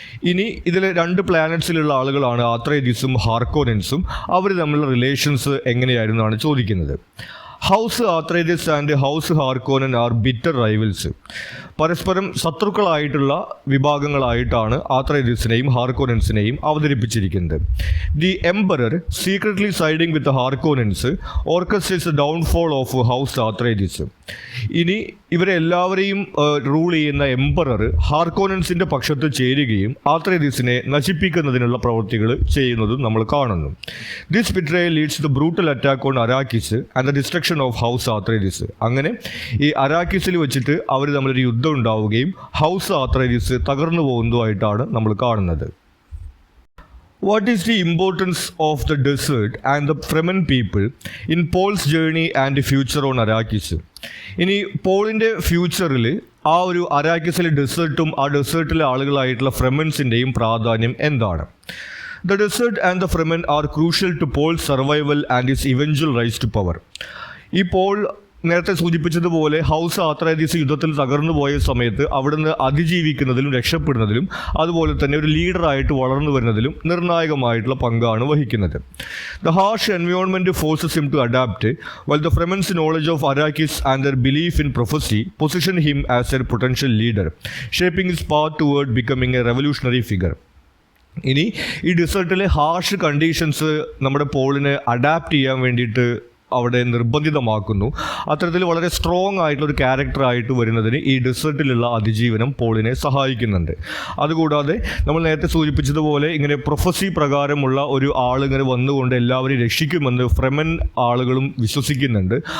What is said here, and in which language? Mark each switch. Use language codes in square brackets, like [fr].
[ml] ഇനി ഇതിൽ രണ്ട് പ്ലാനറ്റ്സിലുള്ള ആളുകളാണ് ആത്രൈഡിസും ഹാർക്കോനൻസും. അവർ തമ്മിലുള്ള റിലേഷൻസ് എങ്ങനെയായിരുന്നാണ് ചോദിക്കുന്നത്. [en] House Atreides and house Harkonnen are bitter rivals. [ml] പരസ്പരം ശത്രുക്കളായിട്ടുള്ള വിഭാഗങ്ങളായിട്ടാണ് ആത്രൈഡിസിനെയും ഹാർക്കോനൻസിനെയും അവതരിപ്പിച്ചിരിക്കുന്നത്. [en] The emperor secretly siding with Harkonnens orchestrates the downfall of house Atreides. [ml] ഇനി ഇവരെ എല്ലാവരെയും റൂൾ ചെയ്യുന്ന എംപറർ ഹാർക്കോനൻസിൻ്റെ പക്ഷത്ത് ചേരുകയും ആത്രൈഡിസിനെ നശിപ്പിക്കുന്നതിനുള്ള പ്രവൃത്തികൾ ചെയ്യുന്നതും നമ്മൾ കാണുന്നു. [en] This betrayal leads the brutal attack on Arrakis and the destruction of house Atreides. [ml] അങ്ങനെ ഈ അരാക്കിസിൽ വെച്ചിട്ട് അവർ തമ്മിലൊരു യുദ്ധം ഉണ്ടാവുകയും ഹൗസ് ആത്രൈഡിസ് തകർന്നു പോകുന്നതുമായിട്ടാണ് നമ്മൾ കാണുന്നത്. [en] What is the importance of the desert and the Fremen people in Paul's journey and future on Arrakis? [ml] ഇനി പോളിൻ്റെ ഫ്യൂച്ചറിൽ ആ ഒരു അരാക്കിസിലെ ഡെസേർട്ടും ആ ഡെസേർട്ടിലെ ആളുകളായിട്ടുള്ള ഫ്രെമൻസിൻ്റെയും പ്രാധാന്യം എന്താണ്? [en] The desert and the Fremen are crucial to Paul's survival and his eventual rise to power. [ml] ഈ Paul നേരത്തെ സൂചിപ്പിച്ചതുപോലെ ഹൗസ് ആത്രേദീസ് യുദ്ധത്തിൽ തകർന്നു പോയ സമയത്ത് അവിടുന്ന് അതിജീവിക്കുന്നതിലും രക്ഷപ്പെടുന്നതിലും അതുപോലെ തന്നെ ഒരു ലീഡറായിട്ട് വളർന്നു വരുന്നതിലും നിർണായകമായിട്ടുള്ള പങ്കാണ് വഹിക്കുന്നത്. [en] The harsh environment forces him to adapt, while the Fremen's knowledge of Arrakis and their belief in prophecy position him as a potential leader, shaping his path toward becoming a revolutionary figure. [ml] ഇനി ഈ ഡെസേർട്ടിലെ harsh conditions നമ്മുടെ പോളിനെ adapt ചെയ്യാൻ വേണ്ടിയിട്ട് അവിടെ നിർബന്ധിതമാക്കുന്നു. അത്തരത്തിൽ വളരെ strong ആയിട്ടുള്ളൊരു ക്യാരക്ടറായിട്ട് വരുന്നതിന് ഈ ഡെസേർട്ടിലുള്ള അതിജീവനം പോളിനെ സഹായിക്കുന്നുണ്ട്. അതുകൂടാതെ നമ്മൾ നേരത്തെ സൂചിപ്പിച്ചതുപോലെ ഇങ്ങനെ പ്രൊഫസി പ്രകാരമുള്ള ഒരു ആളിങ്ങനെ വന്നുകൊണ്ട് എല്ലാവരെയും രക്ഷിക്കുമെന്ന് ഫ്രെമൻ ആളുകളും വിശ്വസിക്കുന്നുണ്ട്.